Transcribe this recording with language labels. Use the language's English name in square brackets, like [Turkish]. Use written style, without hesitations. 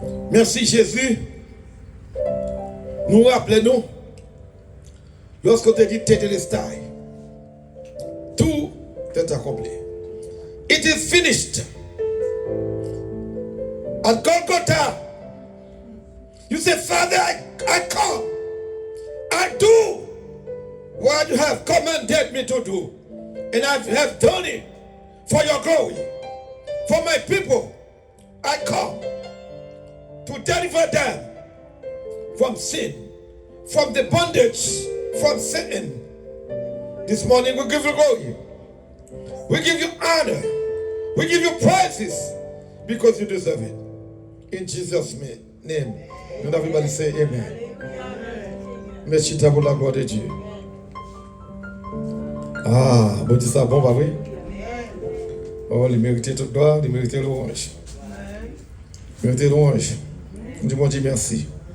[French] Merci Jésus. Nous rappelons, lorsqu'on te dit Tetelestai, tout est accompli. [English] It is finished. At Golgotha, you say, Father, I come. I do what you have commanded me to do. And I have done it for your glory. For my people, I come to deliver them from sin, from the bondage, from Satan. This morning we give you glory. We give you honor. We give you praises because you deserve it. In Jesus' name. And everybody say amen. [French] Merci pour la gloire de Dieu. Ah, bon Dieu ça bon, bah oui. Oh, il méritait toute gloire, il méritait louange. Il méritait louange. Dieu bon Dieu merci.